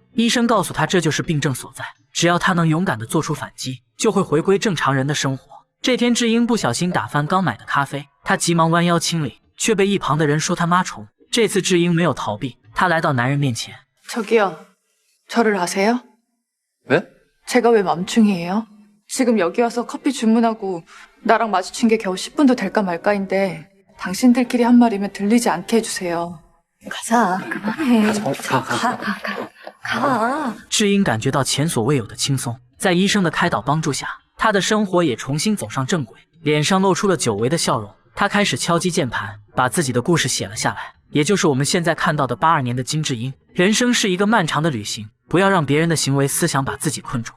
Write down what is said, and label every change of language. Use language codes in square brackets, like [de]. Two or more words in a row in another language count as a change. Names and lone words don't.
[zh] 医生告诉她，这就是病症所在，只要她能勇敢地做出反击，就会回归正常人的生活。这天，智英不小心打翻刚买的咖啡，她急忙弯腰清理，却被一旁的人说她妈虫。这次智英没有逃避，她来到男人面前。 [ko] 저기요, 저를 아세요? 네? 제가 왜 맘충이에요? 지금 여기 와서 커피 주문하고 나랑 마주친 게 겨우 10분도 될까 말까인데 당신들끼리 한 말이면 들리지 않게 해주세요. 가자, 그만해. 가. [zh] 智英感觉到前所未有的轻松，在医生的开导帮助下，她的生活也重新走上正轨，脸上露出了久违的笑容。她开始敲击键盘，把自己的故事写了下来，也就是我们现在看到的82年的金智英。人生是一个漫长的旅行，不要让别人的行为思想把自己困住。